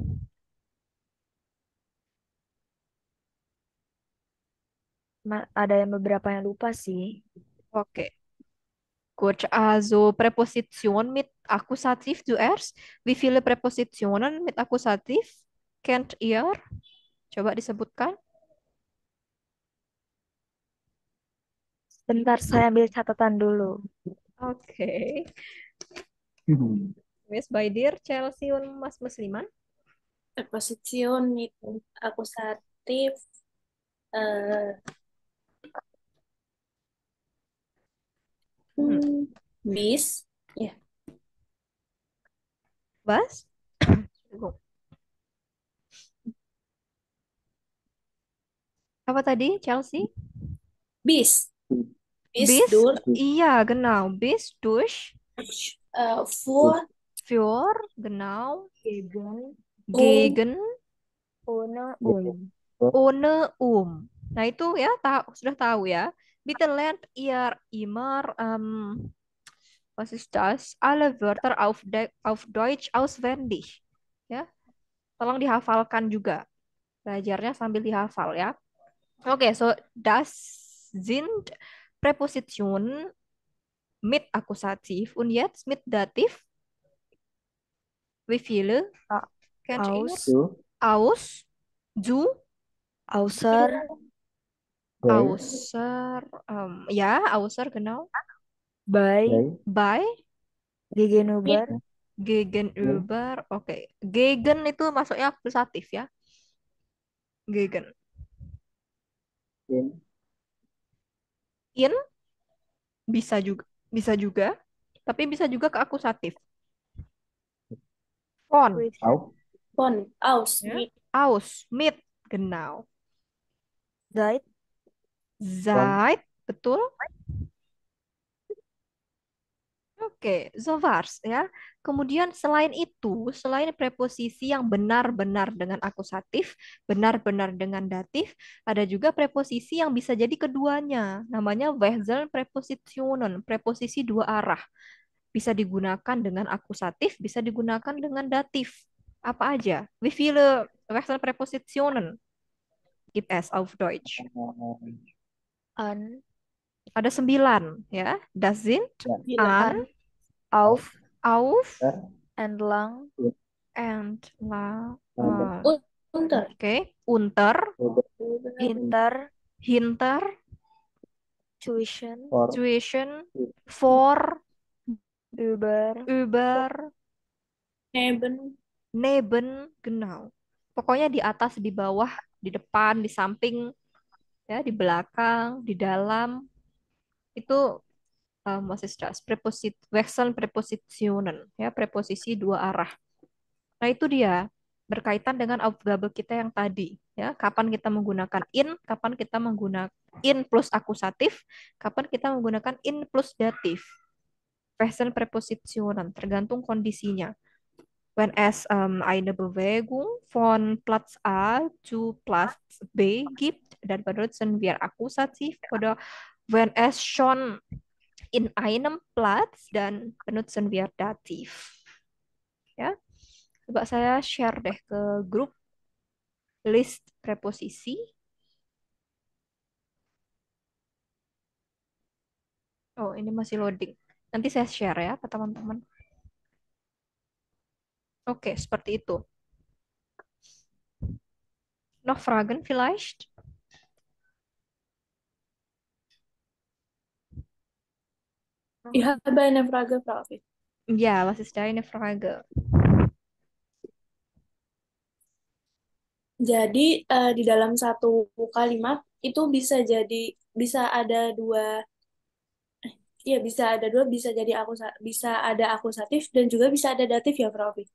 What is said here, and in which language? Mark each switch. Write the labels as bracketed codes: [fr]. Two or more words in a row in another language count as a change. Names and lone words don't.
[id] Ada yang beberapa yang lupa sih. Oke. [de] Gut, also Präposition mit Akkusativ zuerst. Wie viele Präpositionen mit Akkusativ kennt ihr? [id] Coba disebutkan. Bentar, saya ambil catatan dulu. Oke. [de] Miss Baidir, Chelsea, und Mas Musliman. Preposition mit akusatif. eh, bis. Ya. Was? [id] Apa tadi, Chelsea? [de] Bis. Bis Bis? durch. Iya, genau. Bis durch. Für. Für, genau. Gegen, Gegen, ohne, ohne, [id] Nah, itu ya sudah tahu ya. [de] Bitte lernt ihr immer was ist das? Alle Wörter auf Deutsch auswendig. [id] Ya, tolong dihafalkan juga. Belajarnya sambil dihafal ya. Oke, [de] so das sind Präpositionen mit Akkusativ und jetzt mit Dativ. Wie viele? A- Kennt ihr? aus, Zu, Aus, zu, außer, bei, außer, ja, außer, genau. bei, bei, Bei, gegenüber, ja, gegenüber, oke. [id] Gegen itu masuknya akusatif ya. [de] Gegen. in, [id] In bisa juga, tapi bisa juga ke akusatif. [de] Von, with, auf, Von. Aus. ya. Mit. Aus, mit, genau. seit, von, Seit, [id] betul. Oke, [de] so war's ya. [id] Kemudian selain itu, selain preposisi yang benar-benar dengan akusatif, benar-benar dengan datif, ada juga preposisi yang bisa jadi keduanya. Namanya Wechselprepositionen, preposisi dua arah. Bisa digunakan dengan akusatif, bisa digunakan dengan datif. Apa aja? [de] Wie viele Wechselprepositionen gibt es auf Deutsch? an, [id] Ada 9 ya. [de] Das sind ja, Bila. an, an, auf, auf, er, entlang, and la, lange, Und. Unter. Oke, unter, Hinter, hinter, tuition, For tuition, for, Uber, über, Neben. neben, genau. [id] Pokoknya di atas, di bawah, di depan, di samping, ya, di belakang, di dalam, itu [de] was ist das? Wechseln Präpositionen, [id] ya, preposisi dua arah. Nah, itu dia berkaitan dengan Aufgabe kita yang tadi, ya. Kapan kita menggunakan in, kapan kita menggunakan in plus akusatif, kapan kita menggunakan in plus datif. Wechselpräpositionen, tergantung kondisinya. [de] Wenn es eine Bewegung von Platz A zu Platz B gibt, dann benutzen wir Akkusativ. Oder wenn es schon in einem Platz, dann benutzen wir Dativ. [id] Ya, coba saya share deh ke grup list preposisi. Oh, ini masih loading. Nanti saya share ya ke teman-teman. Oke, seperti itu. [de] Noch Fragen vielleicht? Ich habe eine Frage, Frau Afif. Ja, was ist deine Frage? [id] Jadi di dalam satu kalimat itu bisa ada dua, ya bisa ada dua, bisa ada akusatif dan juga bisa ada datif ya, Frau Afif.